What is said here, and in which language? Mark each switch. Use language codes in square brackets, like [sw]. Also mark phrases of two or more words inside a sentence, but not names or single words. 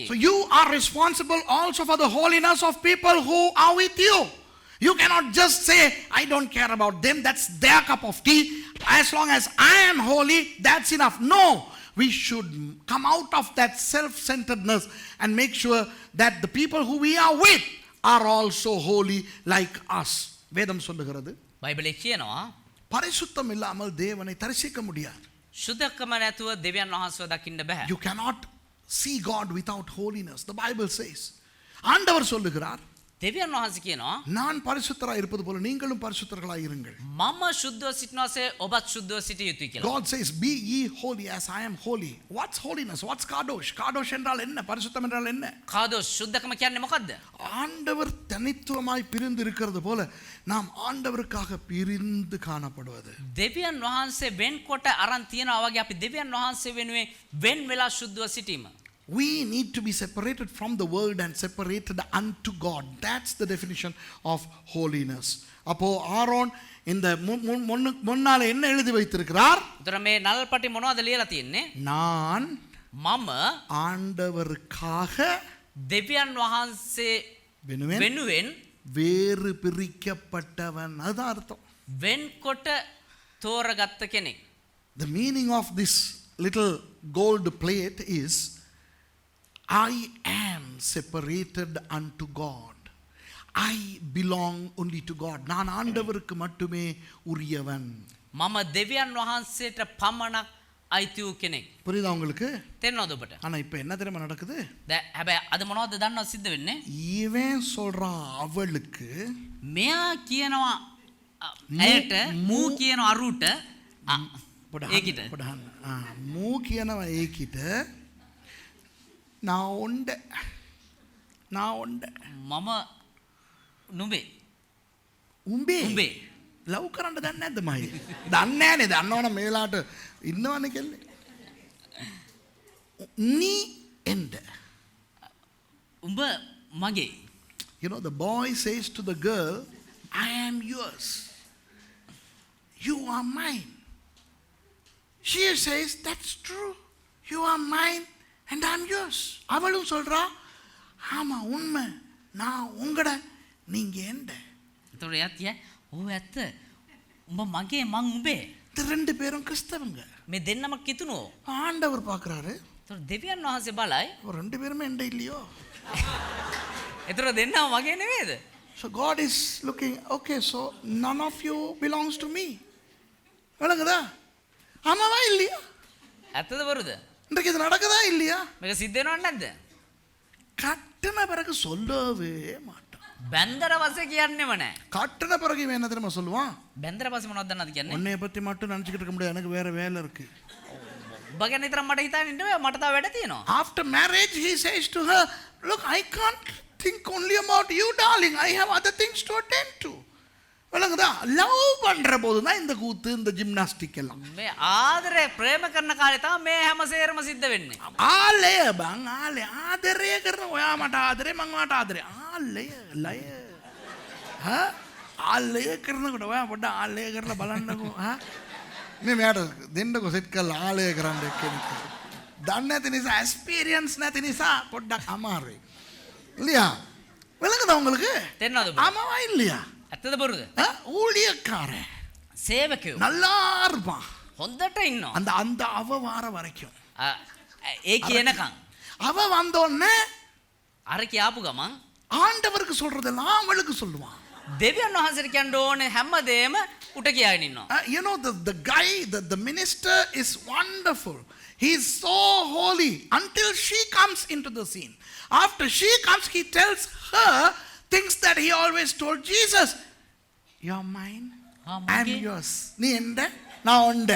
[en] So you are responsible also for the holiness of people who are with you. You cannot just say, I don't care about them, that's their cup of tea. As long as I am holy, that's enough. No, we should come out of that self-centeredness and make sure that the people who we are with are also holy like us. [ta] வேதம் சொல்லுகிறது, [si] බයිබලයේ කියනවා [ta] பரிசுத்தம் இல்லாமல் தேவனை தரிசிக்க முடியாது. [si] සුද්ධකම නැතුව දෙවියන් වහන්සේව දකින්න බෑ. [en] You cannot see God without holiness. The Bible says. [ta] ஆண்டவர் சொல்லுகிறார், [si] දෙවියන් වහන්සේ කියනවා [ta] நான் பரிசுத்தராய் இருப்பது போல நீங்களும் பரிசுத்தர்களாய் இருங்கள். [si] මම සුද්ධව සිටිනවාසේ ඔබත් සුද්ධව සිටිය යුතුයි කියලා. [en] God says, be ye holy as I am holy. What's holiness? What's kadosh? [ta] Kadosh என்றால் என்ன? பரிசுத்தம் என்றால் என்ன? [si] කාදෝස් සුද්ධකම කියන්නේ මොකද්ද? [ta] ஆண்டவர் தனித்துவமாய் பிரிந்து இருக்கிறது போல நாம் ஆண்டவருக்காக பிரிந்து காணப்படுவது. [si] දෙවියන් වහන්සේ වෙන්කොට අරන් තියනවා වගේ අපි දෙවියන් වහන්සේ වෙනුවෙන් වෙන් වෙලා සුද්ධව සිටීම. [en] We need to be separated from the world and separated unto God. That's the definition of holiness. [ta] அப்போ ஆரோன் இந்த முன்னால என்ன எழுதி வைத்திருக்கிறார்? [si] උතර මේ නල්පටි මොනවද ලියලා තියෙන්නේ? [ta] நான் [si] මම [ta] ஆண்டவருக்காக [si] දෙවියන් වහන්සේ වෙනුවෙන් [ta] வேறு பிரிக்கப்பட்டவன். அதுதான் அர்த்தம். [si] වෙන්කොට තෝරගත්ත කෙනෙක්. [en] The meaning of this little gold plate is, I am separated unto God. I belong only to God. [ta] நான் ஆண்டவருக்கு மட்டுமே உரியவன். [si] මම දෙවියන් වහන්සේට පමණක් අයිති වූ කෙනෙක්. [ta] புரியுதா உங்களுக்கு? [si] තේරෙනවද ඔබට? [ta] ஆனா இப்ப என்ன தெரியுமா நடக்குது? [si] හැබැයි අද මොනවද දන්නවද සිද්ධ වෙන්නේ? [ta] இவன் சொல்றான் அவளுக்கு, [si] මෙයා කියනවා ඇයට, මූ කියනවා අරුට, ඒකිට மூ කියනවා ඒකිට, [ta] நான் உண்ட [si] මම නුඹේ උඹේ ලව් කරන්න දන්නේ නැද්ද මයි? දන්නේ නැනේ. දන්නවනම් මේලාට ඉන්නවනේ කෙල්ලේ. [ta] நீ எந்த? [si] උඹ මගේ. [en] You know, the boy says to the girl, I am yours. You are mine. She says, that's true. You are mine and I am yours. [ta] அவளும் சொல்றா, ஆமா உண்மை, நான் உங்கட, நீங்க எந்த. [si] එතකොට එයා කිය, "ඔව් ඇත්ත. උඹ මගේ මං උඹේ." [ta] இந்த ரெண்டு பேரும் கிறிஸ்தவங்க. [si] මේ දෙන්නම කිතුනෝ. [ta] ஆண்டவர் பார்க்குறாரு, [si] ඒතර දෙවියන් වහන්සේ බලයි. [ta] ரெண்டு பேருமே என்கிட்ட இல்லையோ. [si] ඒතර දෙන්නම වගේ නෙමෙයිද? [en] So God is looking, okay, so none of you belongs to me. [ta] விளங்குதா? ஆமாவா இல்லையா? [si] ඇත්තද බොරුද? [ta] இன்றைக்கு இது நடக்குதா இல்லையா? [si] මේක සිද්ධ වෙනවද නැද්ද? [ta] கட்டின பிறகு சொல்லவே மாட்டான். [si] බැන්දර පස්සේ කියන්නේම නැහැ. [ta] கட்டின பிறகு இவன் என்ன தெரியுமா சொல்லுவான்? [si] බැන්දර පස්සේ මොනවද දන්නවද කියන්නේ? [ta] உன்னைய பத்தி மட்டும் நினைச்சுக்கிட்டு இருக்க முடியாது, எனக்கு வேற வேலை இருக்கு. [si] ඔබ ගැන විතරක් මට හිතන්න ඉන්න බෑ, මට තව වැඩ තියෙනවා. [en] After marriage he says to her, look, I can't think only about you darling, I have other things to attend to. [ta] விளங்குதா? லவ் பண்ற போது தான் இந்த கூத்து, இந்த ஜிம்னாஸ்டிக் எல்லாம். [si] මේ ආදරේ ප්‍රේම කරන කාලේ තමයි මේ හැම සේරම සිද්ධ වෙන්නේ. ආලය බං, ආලය ආදරය කරන ඔයා මට ආදරේ, මං ඔයාට ආදරේ. ආලය ලය. හා? ආලය කරනකොට ඔයා පොඩ්ඩක් ආලය කරලා බලන්නකෝ. හා? මේ මෙයාට දෙන්නකෝ සෙට් කරලා ආලය කරන්න කෙනෙක්. දන්නේ නැති නිසා, එක්ස්පීරියන්ස් නැති නිසා පොඩ්ඩක් අමාරුයි. [ta] இல்லையா? விளங்குதா உங்களுக்கு? [si] තේරෙනවද ඔබ? [ta] ஆமாவா இல்லையா? [si] ඇත්තද බොරුද? [ta] ஊழியக்காரன் [si] සේවකයෝ [ta] நல்லா இருப்பான் [si] හොඳට ඉන්නවා. [ta] அந்த அந்த அவ வார வரைக்கும். [si] ඒ කියනකම් [ta] அவ வந்தோடனே [si] අර කියාපු ගමන් [ta] ஆண்டவருக்கு சொல்றதெல்லாம் அவளுக்கு சொல்லுவான். [si] දෙවියන් වහන්සේට කියන්න ඕනේ හැමදේම උට කියාගෙන ඉන්නවා. [en] You know, the guy, the minister is wonderful. He is so holy until she comes into the scene. After she comes, he tells her things that he always told Jesus. You're mine, I'm yours. [ta] நீ எந்த, நான் உண்ட.